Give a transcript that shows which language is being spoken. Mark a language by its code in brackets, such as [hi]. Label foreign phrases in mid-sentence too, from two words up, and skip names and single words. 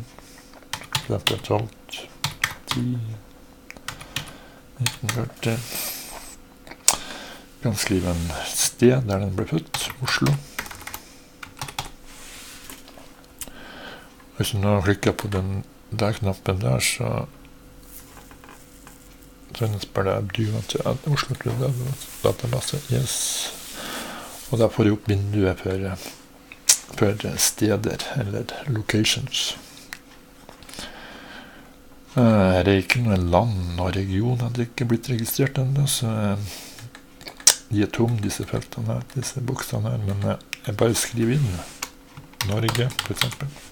[no] For eksempel 12, 10, 1940. Jeg kan skrive en sted der den ble født, Oslo. Hvis du nå klikker på den der knappen der, så spør det, [en] do you want to add Oslo to the database? Yes. [no] Og da får jeg opp vinduet for steder, eller locations. Her er ikke noe land og region hadde ikke blitt registrert enda, så de er tom, disse feltene her, disse boksene her, men jeg bare skriver inn Norge, for eksempel.